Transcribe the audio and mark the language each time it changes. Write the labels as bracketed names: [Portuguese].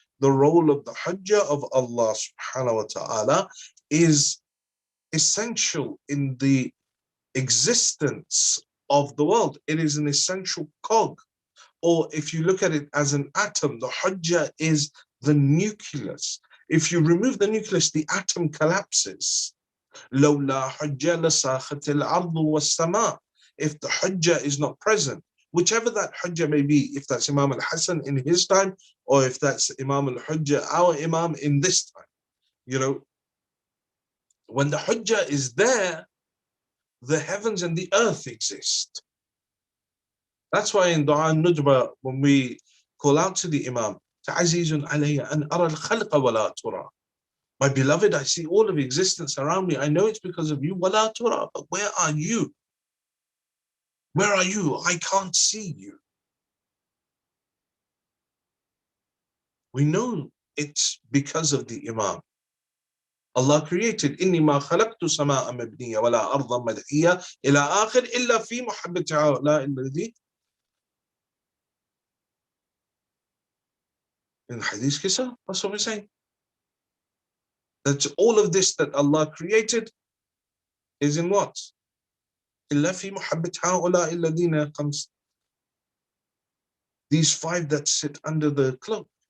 [English] The role of the hujjah of Allah subhanahu wa ta'ala is essential in the existence of the world. It is an essential cog. Or if you look at it as an atom, the hujjah is the nucleus. If you remove the nucleus, the atom collapses. [Arabic] لولا حجة لساخت الأرض والسماء. [English] If the hujjah is not present, whichever that hujjah may be, if that's Imam al-Hasan in his time, or if that's Imam al-Hujjah, our Imam in this time, you know, when the hujjah is there, the heavens and the earth exist. That's why in Dua al-Nujba, when we call out to the Imam, [Arabic] تعزيز علي أن أرى الخلق ولا ترى. [English] My beloved, I see all of existence around me. I know it's because of you. [Arabic] ولا ترى. [English] But where are you? Where are you? I can't see you. We know it's because of the Imam. Allah created [Arabic] إني ما خلقت سماء مبنية ولا أرضا مدحية إلى آخر إلا في محبة هؤلاء الذي [English] in Hadith Kisa. That's what we're saying. That all of this that Allah created is in what? [Arabic] إلا في محبة هؤلاء الذين خمس. [English] These five that sit under the cloak.